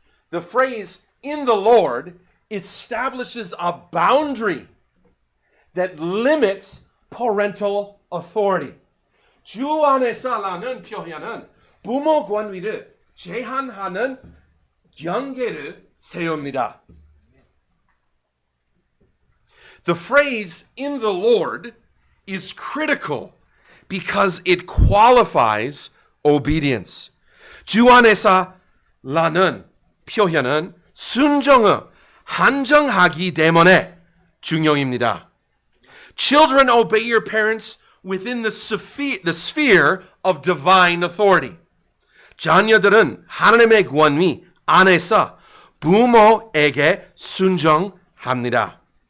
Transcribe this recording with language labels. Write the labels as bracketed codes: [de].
[en] The phrase in the Lord establishes a boundary that limits parental authority. [ko] 주 안에서라는 표현은 부모 권위를 제한하는 경계를 세웁니다. [en] The phrase in the Lord is critical because it qualifies obedience. [ko] 주 안에서라는 표현은 순종을 한정하기 때문에 중요합니다. [en] Children obey your parents within the sphere of divine authority. [ko] 자녀들은 하나님의 권위 안에서 부모에게 순종합니다.